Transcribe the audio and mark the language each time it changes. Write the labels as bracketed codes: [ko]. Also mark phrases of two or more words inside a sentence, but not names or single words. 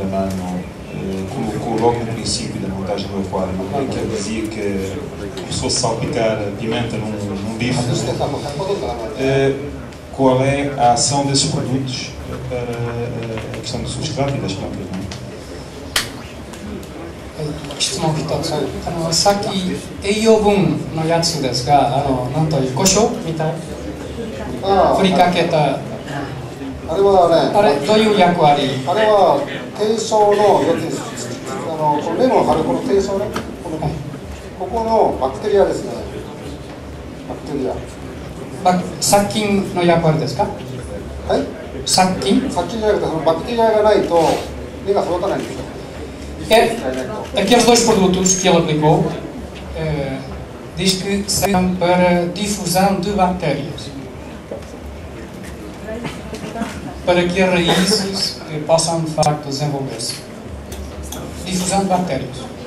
[pt] Amano colocou logo no princípio da montagem do aquário, em que ele dizia que começou a salpicar pimenta num bife. Qual é a ação desses produtos para a questão do substrato e das plantas? Não é? [ja] 質問一つ、さっき栄養分のやつですが、なんという胡椒みたい振りかけた、あれはね、あれどういう役割？あれは低層のこの根の張るこの低層ね、ここのバクテリアですね。バクテリア。殺菌の役割ですか？はい。殺菌？殺菌じゃなくてそのバクテリアがないと根が育たないんですよ。 [pt] Aqueles dois produtos que ele aplicou, diz que servem para difusão de bactérias, para que as raízes possam de facto desenvolver-se. Difusão de bactérias.